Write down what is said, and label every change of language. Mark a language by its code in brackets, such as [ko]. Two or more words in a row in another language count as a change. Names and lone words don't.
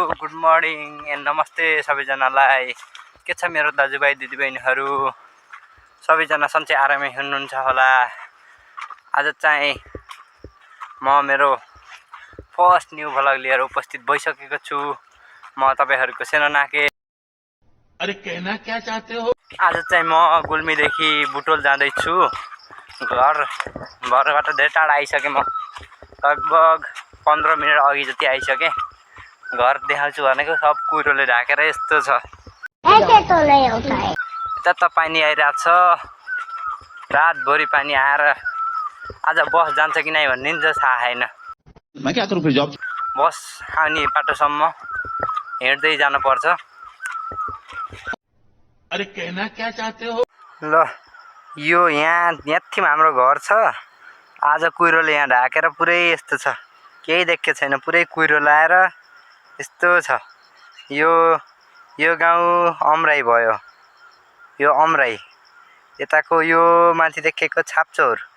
[en] good morning and [ne] नमस्ते सबैजनालाई। के छ मेरो दाजुभाइ दिदीबहिनीहरू, सबैजना सन्चै आरामै हुनुहुन्छ होला। आज चाहिँ म मेरो [en] first new vlog [ne] लिएर उपस्थित भइसकेको छु। म तपाईहरुको सेनो नाके। [hi] अरे कहना क्या चाहते हो? [ne] आज चाहिँ म गुल्मीदेखि बुटोल जाँदैछु। घरबाट धेरै टाढा आइसके। म लगभग 15 मिनट अघि जति आइसके। घर देखाउँछु भनेको सब कुहिरोले ढाकेर यस्तो छ। यता त पानी आइरहेको छ, रातभरि पानी आएर आज बस जान्छ कि नै भन्ने नि थाहा छैन। [hi] मैं क्या करूं फिर जॉब? [ne] बस आउने बाटोसम्म हिँड्दै जानु पर्छ। [hi] अरे कहना क्या चाहते हो? [ne] ल यो यहाँथिमा हाम्रो घर छ। आज कुहिरोले यहाँ ढाकेर पुरै यस्तो छ, केही देखेको छैन, पुरै कुहिरो लाएर यस्तो छ। यो गाउँ अमराई भयो। यो अमराई यताको यो माथि देखेको छापचौर।